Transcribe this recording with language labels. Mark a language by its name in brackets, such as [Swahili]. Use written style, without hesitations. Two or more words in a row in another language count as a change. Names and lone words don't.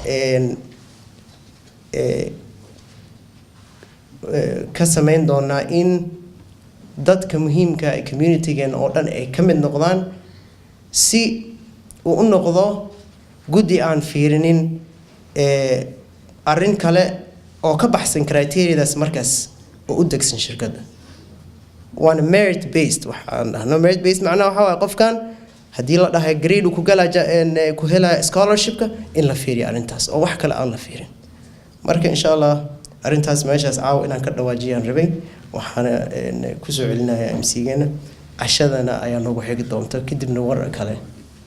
[Somali] ka samayn doonaa in dadka muhiimka ah community-gan oo dhan ay ka mid noqdaan si uu u noqdo guddi aan fiirinin arrin kale oo ka baxsan criteria-daas markaas oo u degsan shirkadda waana [English] merit based [Somali] waxaan dhahno [English] merit based [Somali] macnaha waxa waaye qofkan haddii la dhahay grade uu ku galaa ku helaa scholarship-ka in la fiiriyo arrintaas oo wax kale aan la fiirin marka [Arabic] إن شاء الله [Somali] arrintaas meeshaas caawa inaan ka dhawaajiyaan rabay waxaana ku soo celinayaa MC-geena cashadana ayaa noogu xigi doonta kadibna war kale